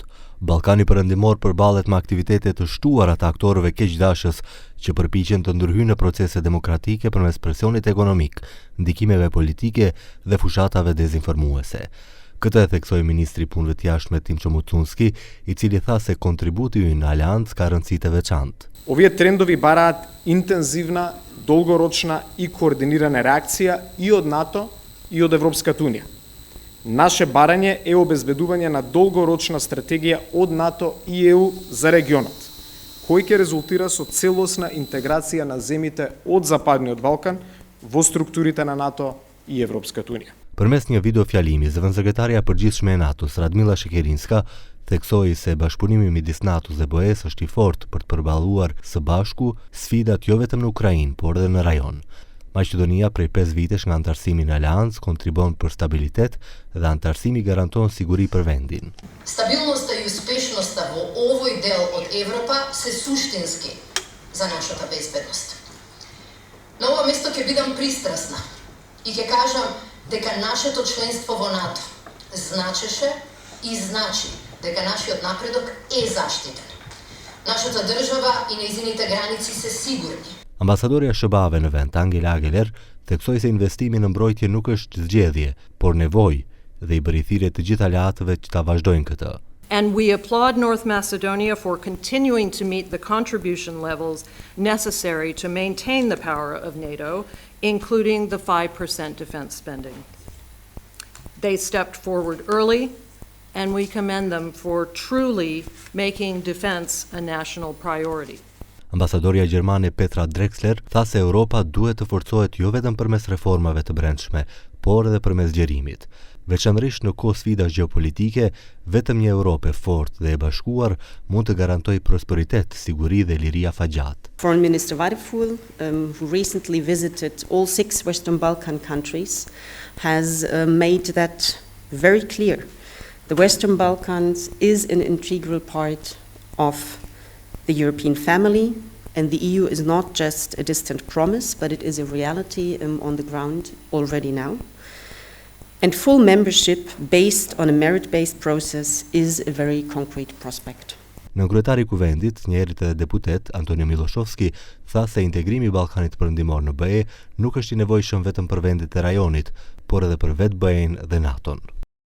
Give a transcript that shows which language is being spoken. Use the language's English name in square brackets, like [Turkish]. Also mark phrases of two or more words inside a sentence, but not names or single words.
[Albanian] Ballkani Perëndimor përballet me aktivitete të shtuara të aktorëve keqdashës që përpiqen të ndërhyjnë në procese demokratike përmes presionit ekonomik, ndikimeve politike dhe fushatave dezinformuese. Këtë e theksoi ministri i punëve të jashtme Timcho Mucunski, i cili tha se kontributi ynë në aleancë ka rëndësi të veçantë. [Macedonian] Овде трендови бараат интензивна, долгорочна и координирана реакција и од НАТО и од Европската Унија. Наше барање е обезбедување на долгорочна стратегија од НАТО и ЕУ за регионот, кој ќе резултира со целосна интеграција на земјите од Западниот Балкан во структурите на НАТО и Европската Унија. [Albanian] Përmes një videofjalimi, zëvendësekretarja e përgjithshme e NATO-s, Radmila Shekerinska, theksoi se bashkëpunimi midis NATO-s dhe BE-s është i fortë për të përballuar së bashku sfidat jo vetëm në Ukrainë, por edhe në rajon. Maqedonia prej 5 vitesh nga antarësimi në aleancë kontribon për stabilitet dhe antarësimi garanton siguri për vendin. [Macedonian] Stabilноста и успешноста во овој дел од Европа се суштински за нашата безбедност. На ова место ќе бидам пристрасна и ќе кажам дека нашето членство во НАТО значеше и значи дека нашиот напредок е заштитен. Нашата држава и нејзините граници се сигурни. [Albanian] Ambasadorja SBA-ve në vend, Angela Ageler, theksoi se investimi në mbrojtje nuk është zgjedhje, por nevojë dhe i bëri thirrje të gjithë aleatëve që ta vazhdojnë këtë. [English] And we applaud North Macedonia for continuing to meet the contribution levels necessary to maintain the power of NATO, including the 5% defense spending. They stepped forward early, and we commend them for truly making defense a national priority. [Albanian] Ambasadorja gjermane Petra Drexler tha se Europa duhet të forcohet jo vetëm përmes reformave të brendshme, por edhe përmes gjerimit. Veçanërisht në kohë sfidash gjeopolitike, vetëm një Europë e fortë dhe e bashkuar mund të garantojë prosperitet, siguri dhe liri afatgjat. [English] Foreign Minister Variful, who recently visited all 6 Western Balkan countries, has made that very clear. The Western Balkans is an integral part of the European family, and the EU is not just a distant promise, but it is a reality on the ground already now. And full membership based on a merit-based process is a very concrete prospect. [Albanian] Në kryetari i kuvendit, njerit edhe deputet, Antonio Miloshovski, tha se integrimi i Ballkanit Perëndimor në BE nuk është i nevojshëm vetëm për vendet e rajonit, por edhe për vetë BE-n dhe NATO-n.